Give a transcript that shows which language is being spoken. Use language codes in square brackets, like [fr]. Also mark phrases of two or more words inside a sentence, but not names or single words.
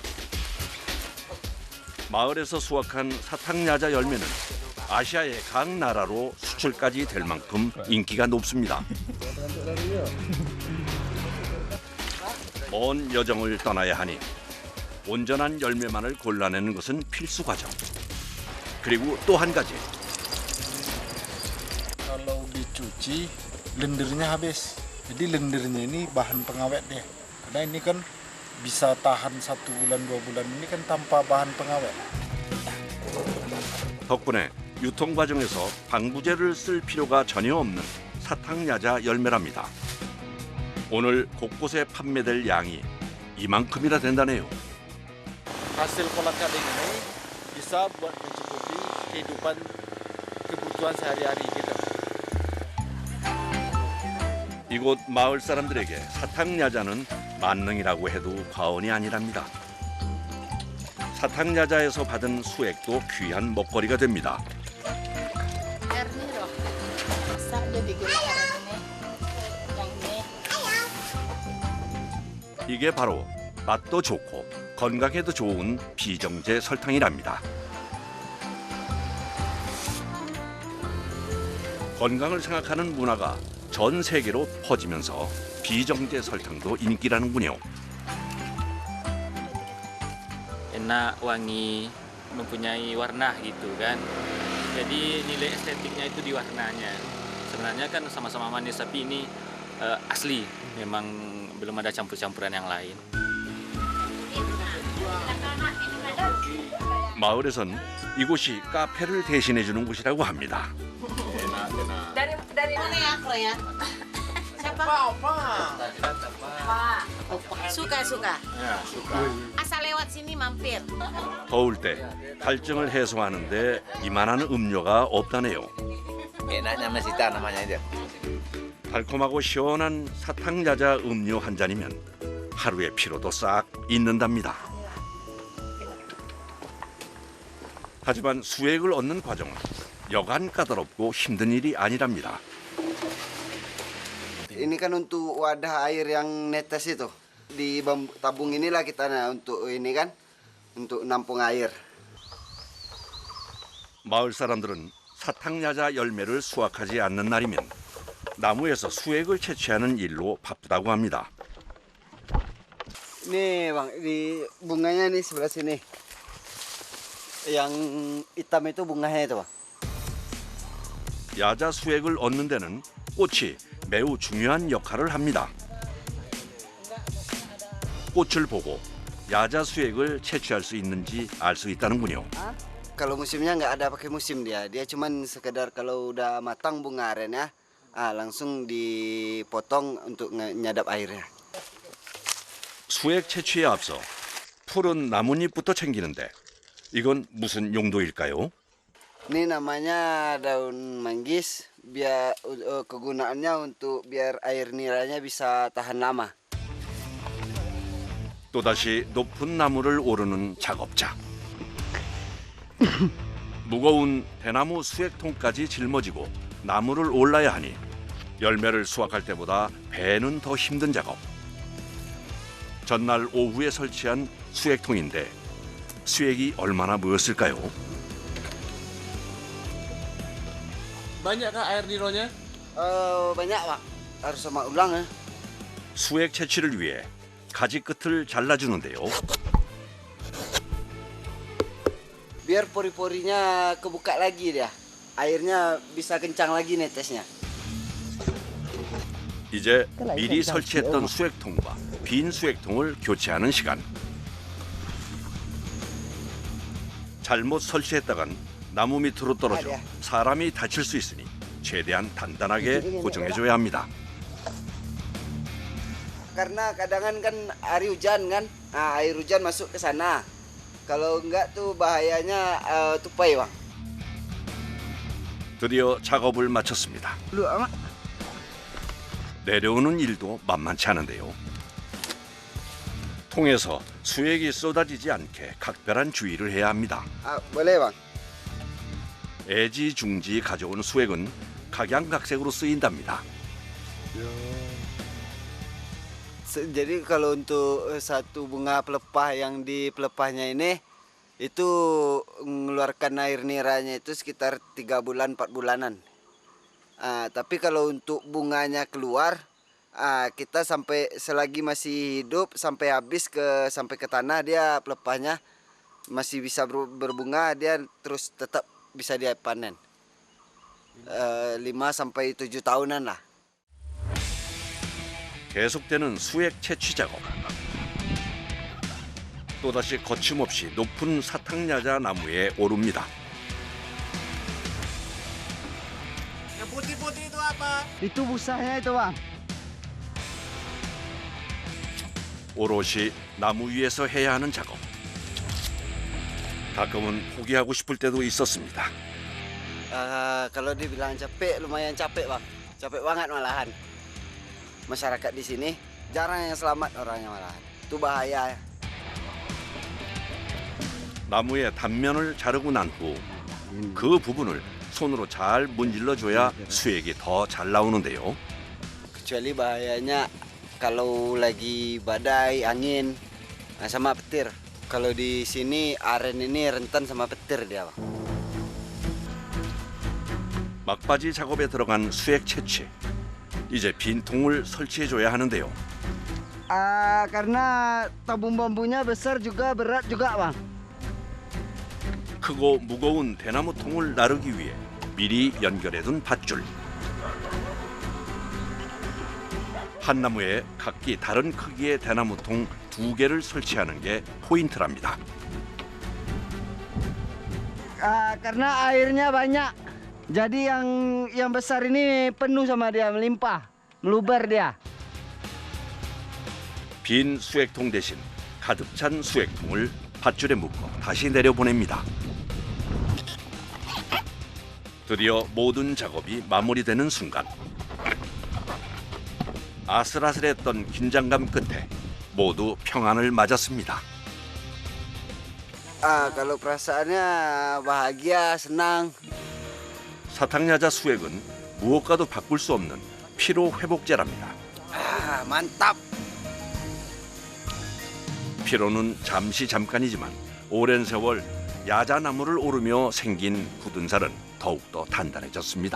[ko] 마을에서 수확한 사탕야자 열매는 아시아의 각 나라로 수출까지 될 만큼 인기가 높습니다. 먼 여정을 떠나야 하니 온전한 열매만을 골라내는 것은 필수 과정. 그리고 또 한 가지. [id] Kalau dicuci, lendirnya habis. Jadi lendirnya ini bahan pengawet deh. Karena ini kan bisa tahan 1 bulan, 2 bulan. Ini kan tanpa bahan pengawet. [ko] 덕분에 유통 과정에서 방부제를 쓸 필요가 전혀 없는 사탕야자 열매랍니다. 오늘 곳곳에 판매될 양이 이만큼이나 된다네요. [id] Hasil kolang kaling ini bisa buat mencukupi kehidupan kebutuhan sehari-hari kita. [ko] 이곳 마을 사람들에게 사탕야자는 만능이라고 해도 과언이 아니랍니다. 사탕야자에서 받은 수액도 귀한 먹거리가 됩니다. [id] Air nih loh. Besar dia bikin air ini. Yang ini. [ko] 이게 바로 맛도 좋고 건강에도 좋은 비정제 설탕이랍니다. 건강을 생각하는 문화가 전 세계로 퍼지면서 비정제 설탕도 인기라는군요. [id] Enak, wangi, mempunyai warna gitu kan. Jadi nilai estetiknya itu di warnanya. Sebenarnya kan sama-sama manis tapi ini asli, memang belum ada campur-campuran yang lain. [ko] 마을에선 이곳이 카페를 대신해주는 곳이라고 합니다. [id] Dari mana ya, Kro ya? Siapa? Suka. Asal lewat sini mampir. [ko] 더울 때 갈증을 해소하는데 이만한 음료가 없다네요. [id] Enaknya mesita namanya aja. [ko] 달콤하고 시원한 사탕야자 음료 한 잔이면 하루의 피로도 싹 잊는답니다. 하지만 수액을 얻는 과정은 여간 까다롭고 힘든 일이 아니랍니다. [id] Ini kan untuk wadah air yang netes itu. Di tabung inilah kita untuk ini kan, untuk nampung air. [ko] 마을 사람들은 사탕야자 열매를 수확하지 않는 날이면 나무에서 수액을 채취하는 일로 바쁘다고 합니다. [id] Nih bang, di bunganya nih sebelah sini. Yang hitam itu bunganya itu bang. [ko] 야자 수액을 얻는 데는 꽃이 매우 중요한 역할을 합니다. 꽃을 보고 야자 수액을 채취할 수 있는지 알 수 있다는군요. [id] Kalau musimnya nggak ada pakai musim dia cuman sekedar kalau udah matang bunga arennya, langsung dipotong untuk nyadap airnya. [ko] 수액 채취에 앞서 푸른 나뭇잎부터 챙기는데 이건 무슨 용도일까요? [id] Ini namanya daun manggis, biar kegunaannya untuk biar air niranya bisa tahan lama. [ko] 또다시 높은 나무를 오르는 작업자. 무거운 대나무 수액통까지 짊어지고 나무를 올라야 하니 열매를 수확할 때보다 배는 더 힘든 작업. 전날 오후에 설치한 수액통인데 수액이 얼마나 모였을까요? [id] Banyakkah air Nironya? Banyak pak, harus sama ulang ya. [ko] 수액 채취를 위해 가지 끝을 잘라주는데요. [id] Biar pori-porinya kebuka lagi dia, airnya bisa kencang lagi netesnya. [ko] 이제 미리 설치했던 수액통과 빈 수액통을 교체하는 시간. 잘못 설치했다간 나무 밑으로 떨어져 사람이 다칠 수 있으니 최대한 단단하게 고정해줘야 합니다. [id] Karena kadangan kan hari hujan kan, air hujan masuk ke sana. Kalau enggak tuh bahayanya tupai bang. [ko] 드디어 작업을 마쳤습니다. 내려오는 일도 만만치 않은데요. 통에서 수액이 쏟아지지 않게 각별한 주의를 해야 합니다. [id] Boleh bang. [ko] 애지중지 가져온 수액은 각양각색으로 쓰인답니다. [id] Jadi kalau untuk satu bunga pelepah yang di pelepahnya ini itu mengeluarkan air niranya itu sekitar 3 bulan 4 bulanan. Tapi kalau untuk bunganya keluar, kita sampai selagi masih hidup sampai habis sampai ke tanah dia pelepahnya masih bisa berbunga, dia terus tetap bisa dia panen. 5 sampai 7 tahunan lah. [ko] 계속되는 수액 채취 작업. 또다시 거침없이 높은 사탕야자 나무에 오릅니다. [id] Yang putih-putih itu apa? Itu busanya itu bang. [ko] 오롯이 나무 위에서 해야 하는 작업. 가끔은 포기하고 싶을 때도 있었습니다. [id] Kalau dibilang capek, lumayan capek bang. Capek banget malahan. Masyarakat di sini jarang yang selamat orangnya malahan. Itu bahaya. [ko] 나무의 단면을 자르고 난 후 그 부분을 손으로 잘 문질러줘야 수액이 더 잘 나오는데요. [id] Kecuali bahayanya kalau lagi badai, angin, sama petir. Kalau di sini aren ini rentan sama petir dia bang. [ko] 막바지 작업에 들어간 수액 채취. 이제 빈 통을 설치해줘야 하는데요. [id] Karena tabung bambunya besar juga berat juga bang. [ko] 크고 무거운 대나무 통을 나르기 위해 미리 연결해둔 밧줄. 한 나무에 각기 다른 크기의 대나무 통 2개를 설치하는 게 포인트랍니다. [id] Karena airnya banyak. Jadi yang besar ini penuh sama dia, melimpah, meluber dia. [ko] 빈 수액통 대신 가득 찬 수액통을 밧줄에 묶어 다시 내려보냅니다. 드디어 모든 작업이 마무리되는 순간. 아슬아슬했던 긴장감 끝에 모두 평안을 맞았습니다. [id] Kalau perasaannya bahagia, senang. [ko] 사탕야자 수액은 무엇과도 바꿀 수 없는 피로 회복제랍니다. [id] Ah, mantap. [ko] 피로는 잠깐이지만 오랜 세월 야자나무를 오르며 생긴 굳은 살은 더욱더 단단해졌습니다.